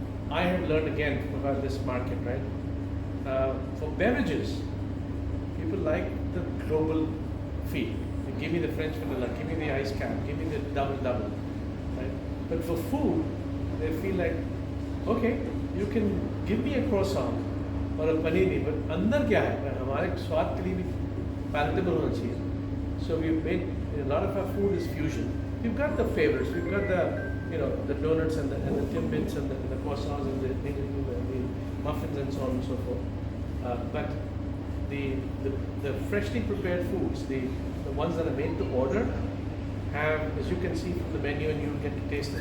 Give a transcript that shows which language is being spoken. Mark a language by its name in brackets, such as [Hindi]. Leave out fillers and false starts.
[English] I have learned again about this market, right? For beverages, people like the global feel. Give me the French vanilla, give me the ice cap, give me the double, right? But for food, they feel like, okay, you can give me a croissant or a panini, but [Hindi] अंदर क्या है? हमारे स्वाद के लिए भी palatable होना चाहिए. [English] So we've made a lot of our food is fusion. We've got the favorites, we've got the the donuts and the timbits and the croissants and the muffins and so on and so forth. But the freshly prepared foods, the ones that are made to order, have, as you can see from the menu, and you get to taste it.